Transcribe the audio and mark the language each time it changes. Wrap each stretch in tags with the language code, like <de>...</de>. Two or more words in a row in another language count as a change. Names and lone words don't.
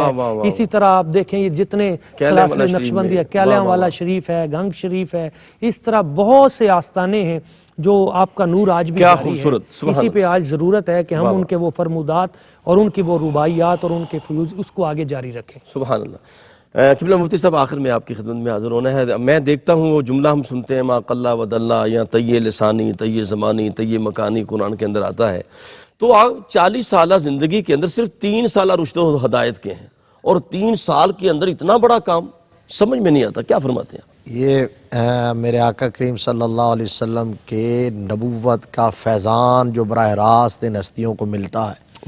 <ur>اسی طرح آپ دیکھیں یہ جتنے سلاسل نقشبندی ہے, کیلیاں والا شریف ہے, گنگ شریف ہے, اس طرح بہت سے آستانے ہیں جو آپ کا نور آج بھی جاری ہے. اسی پہ آج ضرورت ہے کہ ہم ان کے وہ فرمودات اور ان کی وہ رباعیات اور ان کے فیوز اس کو آگے جاری رکھیں.</ur> <ar>سبحان اللہ.</ar> <ur>قبلہ مفتی صاحب, آخر میں آپ کی خدمت میں حاضر ہونا ہے. میں دیکھتا ہوں وہ جملہ ہم سنتے ہیں</ur> <ar>ما قل و دل,</ar> <ur>یا</ur> <ar>طی لسانی طی زمانی طی مکانی,</ar> <ur>قرآن کے اندر آتا ہے. تو آپ 40 سالہ زندگی کے اندر صرف 3 سالہ رشد و ہدایت کے ہیں, اور 3 سال کے اندر اتنا بڑا کام سمجھ میں نہیں آتا. کیا فرماتے ہیں؟ یہ میرے آقا کریم</ur> <ar>صلی اللہ علیہ وسلم</ar> <ur>کے نبوت کا فیضان جو براہ راست ان ہستیوں کو ملتا ہے.</ur>